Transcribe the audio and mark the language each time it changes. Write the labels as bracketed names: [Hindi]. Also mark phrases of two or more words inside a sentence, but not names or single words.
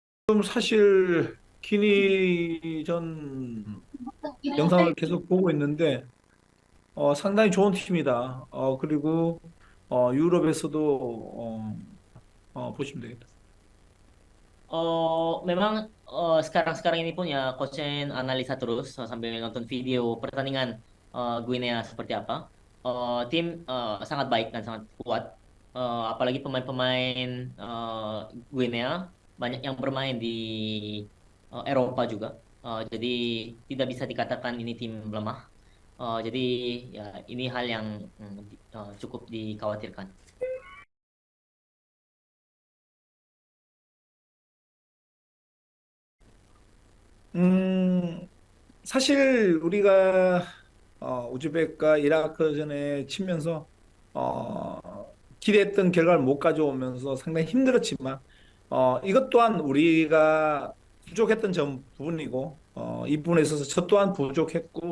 [Korean] 사실 기니전 영상을 계속 보고 있는데 상당히 좋은 팀이다. 그리고 유럽에서도 보시면 되겠다. [Indonesian] Memang sekarang-sekarang ini pun ya coach analisa terus sambil nonton video pertandingan Guinea seperti apa. Tim sangat baik dan sangat kuat. Apalagi pemain-pemain Guinea banyak yang bermain di Eropa juga. Jadi tidak bisa dikatakan ini tim lemah. Jadi ya ini hal yang cukup dikhawatirkan. [Korean] 음, 사실 우리가 우즈벡과 이라크전에 치면서 어, 기대했던 결과를 못 가져오면서 상당히 힘들었지만 이것 또한 우리가 부족했던 점 부분이고 이 부분에 있어서 저 또한 부족했고